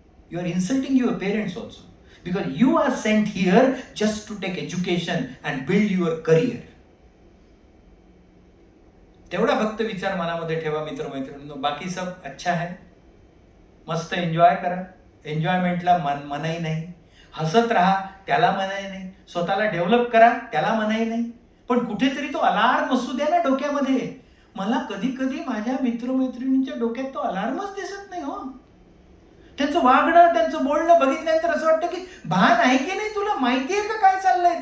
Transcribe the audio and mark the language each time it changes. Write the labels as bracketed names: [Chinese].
[English] You are insulting your parents also, because you are sent here just to take education and build your career. [Marathi] तेवढा फक्त विचार मनामध्ये ठेवा मित्रमैत्रिणींनो. [Hindi] बाकी सब अच्छा है, [Marathi] मस्त एन्जॉय करा. एन्जॉयमेंटला मनाई नाही, हसत राहा त्याला मनाई नाही, स्वतःला डेव्हलप करा त्याला मनाई नाही, पण कुठेतरी तो अलार्म असू द्या ना डोक्यामध्ये. मला कधी कधी माझ्या मित्रमैत्रिणींच्या डोक्यात तो अलार्मच दिसत नाही हो. त्यांचं वागणं, त्यांचं बोलणं बघितल्यानंतर असं वाटतं की भान आहे की नाही, तुला माहिती आहे का काय चाललंय.